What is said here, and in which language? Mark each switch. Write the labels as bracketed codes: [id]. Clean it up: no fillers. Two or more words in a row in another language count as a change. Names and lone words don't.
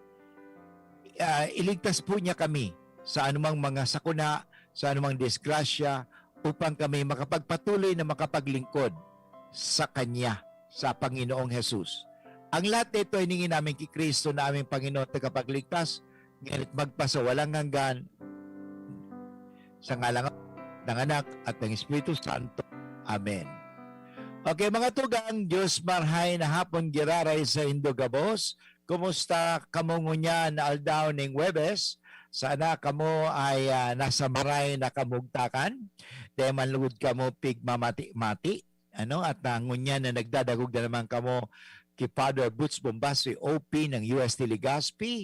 [tl] Iligtas po niya kami sa anumang mga sakuna, sa anumang disgrasya, upang kami makapagpatuloy na makapaglingkod sa Kanya, sa Panginoong Jesus. Ang lahat nito ay hingin namin kay Kristo na aming Panginoon at tagapagligtas, ngayon magpasawalang hanggan, sa ngalan ng Anak at ng Espiritu Santo. Amen. [bik] Okay mga tugang, Diyos marhay na hapon giraray sa Indogabos. Kumusta kamo ngunyan na aldaw ning Webes? Sana kamo ay nasa maray na kamugtakan. Dahil manlugod kamo pig mamati-mati. At ngunyan na nagdadagog na naman kamo kay Father Boots Bombasi, OP ng UST Legazpi.